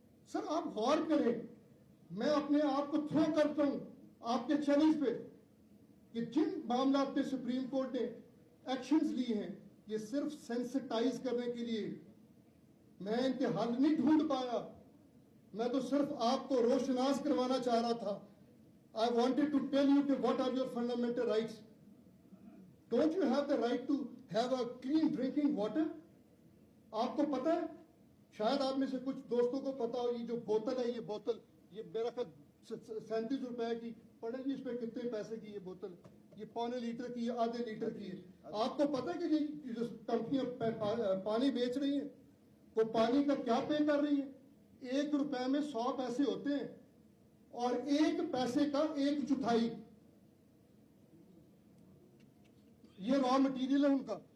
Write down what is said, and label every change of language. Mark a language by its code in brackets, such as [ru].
[ur] سر آپ غور کریں, میں اپنے آپ کو تھرو کرتا ہوں آپ کے چیلنج پہ کہ جن معاملات پہ سپریم کورٹ نے ایکشنز لی ہیں یہ صرف سینسٹائز کرنے کے لیے, میں ان کے حل نہیں ڈھونڈ پایا, میں تو صرف آپ کو روشناس کروانا چاہ رہا تھا. [en] I wanted to tell you کہ what are your fundamental rights. Don't you have the right to have a clean drinking water? [ur] آپ کو پتا ہے, شاید آپ میں سے کچھ دوستوں کو پتا ہو, یہ جو بوتل ہے, یہ بوتل یہ میرا خیال 37 روپے کی پڑے گی, اس پہ کتنے پیسے کی یہ بوتل, یہ 0.25 لیٹر کی, یہ آدھے لیٹر کی ہے. آپ کو پتا ہے کہ یہ جو کمپنیاں پانی بیچ رہی ہیں وہ پانی کا کیا پے کر رہی ہیں؟ 1 روپے میں 100 پیسے ہوتے ہیں اور 1 پیسے کا 1/4 یہ را مٹیریل ہے ان کا.